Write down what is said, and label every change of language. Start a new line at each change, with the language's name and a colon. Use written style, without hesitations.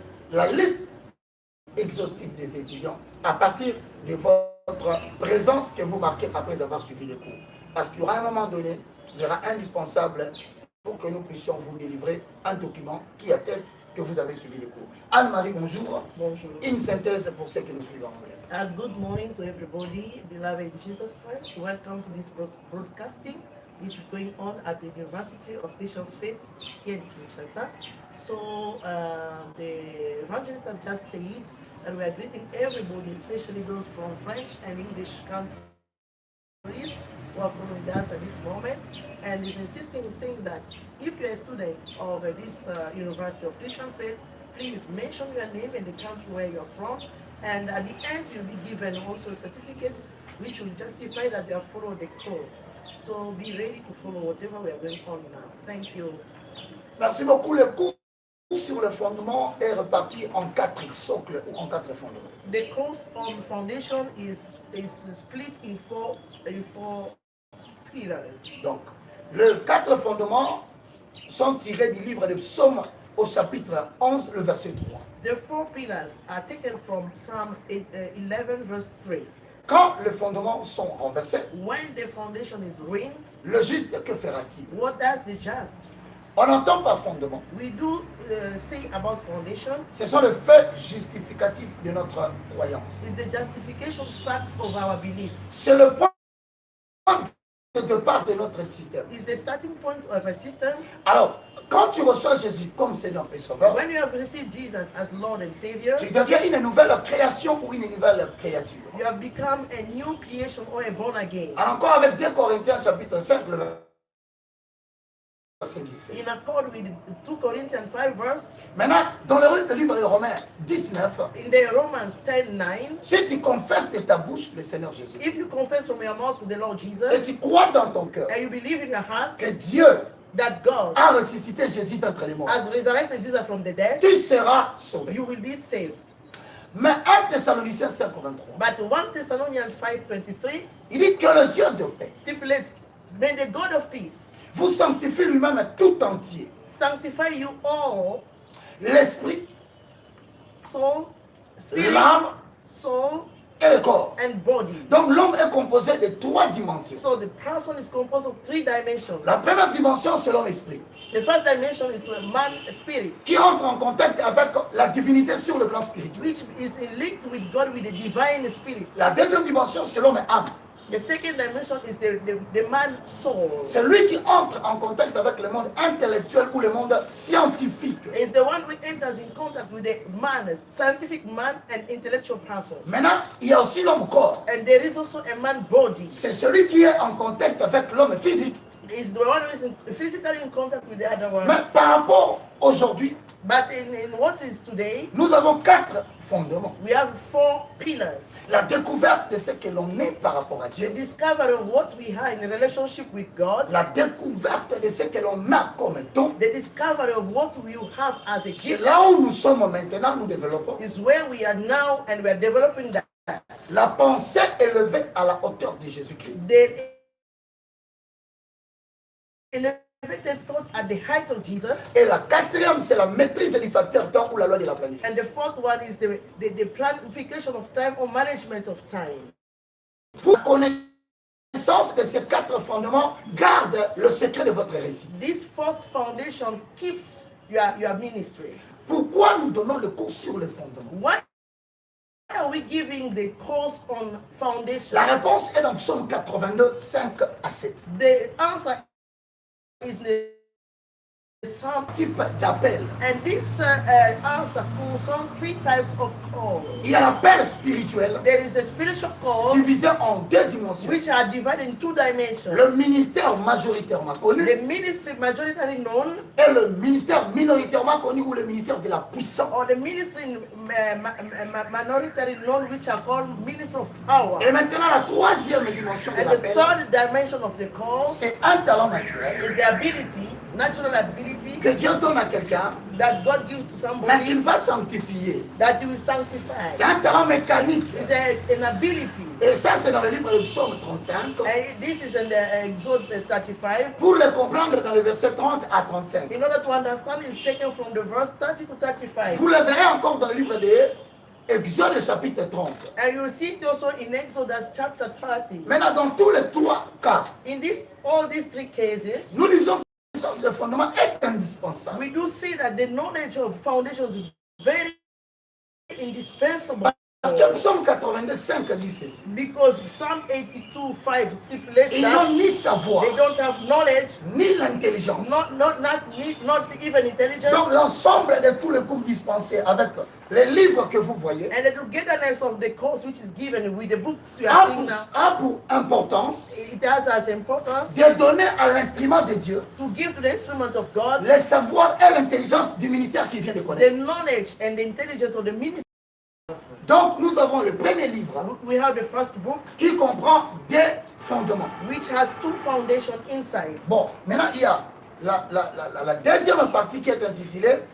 French: La liste exhaustive des étudiants à partir de votre présence que vous marquez après avoir suivi les cours. Parce qu'il y aura un moment donné, ce sera indispensable pour que nous puissions vous délivrer un document qui atteste que vous avez suivi les cours. Anne-Marie, bonjour. Bonjour. Une synthèse pour ceux qui nous suivent en anglais.
English: Good morning to everybody, beloved in Jesus Christ. Welcome to this broadcasting, which is going on at the University of Christian Faith here in Kinshasa. So the evangelist have just said that we are greeting everybody, especially those from French and English countries who are following us at this moment, and is insisting, saying that if you're a student of this University of Christian Faith, please mention your name and the country where you're from, and at the end you'll be given also a certificate which will justify that you have followed the course. So be ready to follow whatever we are going on now. Thank you.
French: Merci beaucoup. Le cours sur le fondement est reparti en 4 socles ou en 4 fondements.
English: The course on foundation is split in four pillars.
French: Donc, les 4 fondements sont tirés du livre de Psaume au chapitre 11, le verset 3.
English: The 4 pillars are taken from Psalm 11 verse 3.
French: Quand les fondements sont renversés,
English: when the foundation is ruined,
French: le juste, que fera-t-il?
English: What does the just?
French: On entend par fondement.
English: We do say about foundation.
French: Ce sont les faits justificatifs de notre croyance.
English: It's the justification fact of our belief.
French: C'est le point de départ de notre système.
English: It's the starting point of a system.
French: Alors, quand tu reçois Jésus comme Seigneur et Sauveur,
English: when you have received Jesus as Lord and Savior,
French: tu deviens une nouvelle création ou une nouvelle créature.
English: You have become a new creation or a born again.
French: Alors encore avec 2 Corinthiens chapitre 5, le verset 17.
English: In accord with 2 Corinthians 5 verse.
French: Maintenant, dans le livre de Romains 19,
English: in the Romans 10:9,
French: si tu confesses de ta bouche le Seigneur Jésus,
English: if you confess from your mouth to the Lord Jesus,
French: et tu crois dans ton cœur,
English: and you believe in your heart
French: que Dieu
English: that God
French: a ressuscité Jésus d'entre les morts,
English: has resurrected Jesus from the dead,
French: tu seras sauvé.
English: You will be saved.
French: Mais 1 Thessaloniciens 5:23,
English: but 1 Thessalonians 5:23,
French: il dit que le Dieu de paix
English: stipulates, may the God of peace
French: vous sanctifie lui-même tout entier,
English: sanctify you all,
French: l'esprit,
English: soul, spirit,
French: l'âme,
English: soul,
French: et le corps.
English: And body.
French: Donc l'homme est composé de 3 dimensions.
English: So the person is composed of 3 dimensions.
French: La première dimension, c'est l'homme esprit.
English: The first dimension is man spirit,
French: qui entre en contact avec la divinité sur le plan spirituel.
English: Which is linked with God, with the divine spirit.
French: La deuxième dimension, c'est l'homme âme.
English: The second dimension is the man soul.
French: C'est lui qui entre en contact avec le monde intellectuel ou le monde scientifique.
English: It's the one who enters in contact with the man, scientific man and intellectual person.
French: Maintenant, il y a aussi l'homme corps.
English: And there is also a man body.
French: C'est celui qui est en contact avec l'homme physique.
English: Is the one who is physically in contact with the other one.
French: Mais par rapport aujourd'hui,
English: but in what is today,
French: nous avons 4 fondements.
English: We have 4 pillars.
French: La découverte de ce que l'on est par rapport à Dieu.
English: The discovery of what we are in a relationship with God.
French: La découverte de ce que l'on a comme don.
English: The discovery of what we have as a gift.
French: C'est là où nous sommes maintenant, nous développons.
English: Is where we are now and we are developing that.
French: La pensée élevée à la hauteur de Jésus-Christ.
English: Elevated thoughts at the height of Jesus.
French: Et la 4e, c'est la maîtrise du facteur temps ou la loi de la planification.
English: And the 4th one is the planification of time or management of time.
French: Pour connaissance de ces 4 fondements, garde le secret de votre réussite.
English: This 4th foundation keeps your ministry.
French: Pourquoi nous donnons le cours sur les fondements?
English: Why are we giving the course on foundation?
French: La réponse est dans Psaume 82, 5 à 7.
English: The answer is the some
French: type d'appel.
English: and this answer calls some 3 types of call.
French: Il y a l'appel spirituel
English: There is a spiritual call
French: divisé en 2 dimensions.
English: which are divided in 2 dimensions.
French: Le ministère majoritairement connu
English: The ministry majority known
French: et le ministère minoritairement connu ou le ministère de la puissance.
English: or the ministry minority known which are called ministry of power.
French: Et maintenant la 3e dimension de
English: And the 3rd dimension of the call
French: c'est un talent naturel
English: is the ability, natural ability
French: que Dieu donne à quelqu'un,
English: that God gives to
French: mais
English: somebody
French: qu'il va sanctifier.
English: that you will sanctify.
French: C'est un talent mécanique.
English: It's an ability.
French: Et ça, c'est dans le livre de Psaume 35.
English: And this is in the Exodus 35.
French: Pour le comprendre dans le verset 30 à 35.
English: In order to understand, it's taken from the verse 30 to 35.
French: Vous le verrez encore dans le livre de Exode chapitre 30.
English: And you'll see it also in Exodus chapter 30.
French: Maintenant, dans tous les 3 cas,
English: In all these 3 cases,
French: nous disons que la connaissance de fondement est indispensable.
English: we do see that the knowledge of foundations is very indispensable.
French: Parce que Psaume 82, 5 dit ceci.
English: Because Psalm 82, 5 stipulates
French: Ils n'ont
English: that
French: ni savoir,
English: they don't have knowledge,
French: ni l'intelligence.
English: not even intelligence.
French: Donc l'ensemble de tous les cours dispensés avec les livres que vous voyez
English: And the togetherness of the course which is given with the books you are seeing now,
French: a pour importance
English: it has as importance
French: de donner à l'instrument de Dieu
English: to give to the instrument of God
French: le savoir et l'intelligence du ministère qu'il vient de
English: the
French: connaître.
English: knowledge and the intelligence of the ministry.
French: Donc nous avons le premier livre
English: We have the first book
French: qui comprend des fondements.
English: which has 2 foundations inside.
French: Bon, maintenant il y a la deuxième partie qui est intitulée